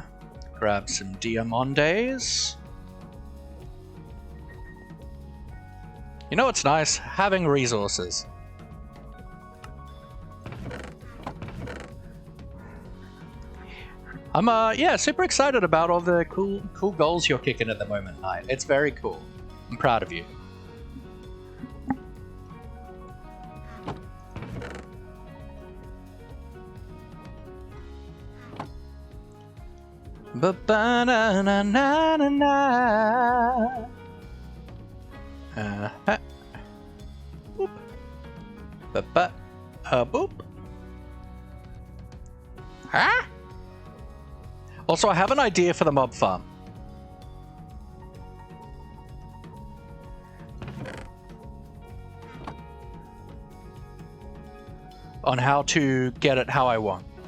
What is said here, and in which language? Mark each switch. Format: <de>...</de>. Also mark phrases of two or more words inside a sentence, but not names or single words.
<en>Grab some diamondes. You know what's nice? Having resources. I'm yeah, super excited about all the cool goals you're kicking at the moment, Knight. It's very cool. I'm proud of you. Ba-ba-na-na-na-na-na. Boop. Ba-ba. Boop. Huh? Also, I have an idea for the mob farm. On how to get it how I want.</en>